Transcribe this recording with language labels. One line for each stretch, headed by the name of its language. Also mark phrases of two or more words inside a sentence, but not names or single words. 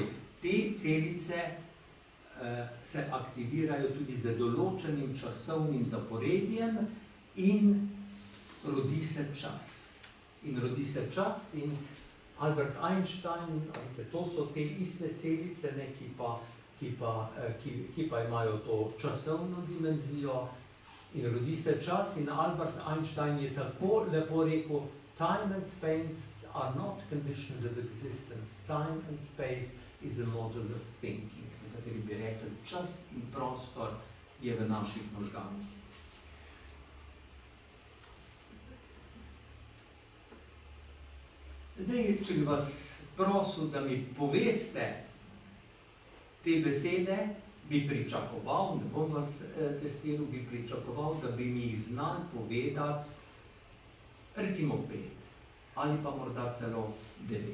Slovenian: Te celice se aktivirajo tudi z določenim časovnim zaporedjem in rodi se čas. In Albert Einstein, to so te iste celice, ne, ki pa imajo to časovno dimenzijo in rodi se čas. In Albert Einstein je tako lepo rekel,
English: time and space are not conditions of existence, time and space is a model of thinking.
Slovenian: Nekateri bi rekli, čas in prostor je v naših možganih. Zdaj, če bi vas prosil, da mi poveste te besede, bi pričakoval, ne bom vas testiral, bi pričakoval, da bi mi jih znali povedati recimo 5 ali pa morda celo 9.